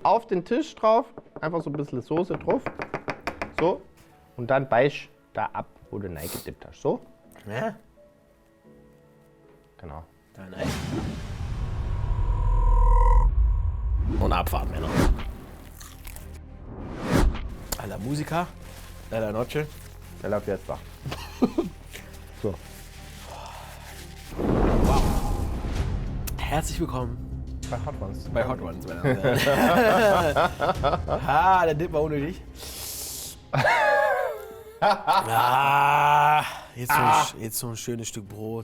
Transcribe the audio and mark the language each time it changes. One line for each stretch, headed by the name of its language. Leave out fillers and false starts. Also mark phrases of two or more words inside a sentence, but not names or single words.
German: Auf den Tisch drauf, einfach so ein bisschen Soße drauf. So. Und dann beiß da ab, wo du reingedippt hast. So. Ja? Genau. Nein. Und Abfahrt, Männer.
Spanish: A la Musica, a la Noche. Bella Fiesta.
German: So. Wow. Herzlich willkommen Bei Hot Ones. bei Hot Ones. Der Dip war unnötig. Jetzt so ein schönes Stück Brot.